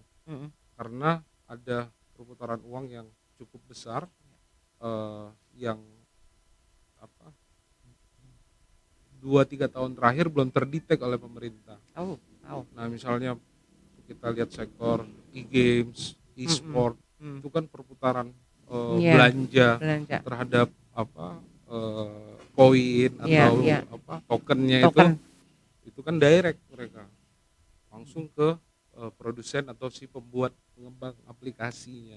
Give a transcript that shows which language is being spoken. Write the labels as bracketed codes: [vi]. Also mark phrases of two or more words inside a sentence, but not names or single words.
[id] mhm. karena ada perputaran uang yang cukup besar, eee, yang apa, 2 3 tahun terakhir belum terdetek oleh pemerintah. Tahu tahu. Nah misalnya kita lihat sektor e-games, Mhm e-sport, mhm. itu kan perputaran, Iya, belanja belanja. terhadap koin Iya atau iya, tokennya token. itu kan direct mereka langsung ke, produsen atau si pembuat pengembang aplikasinya.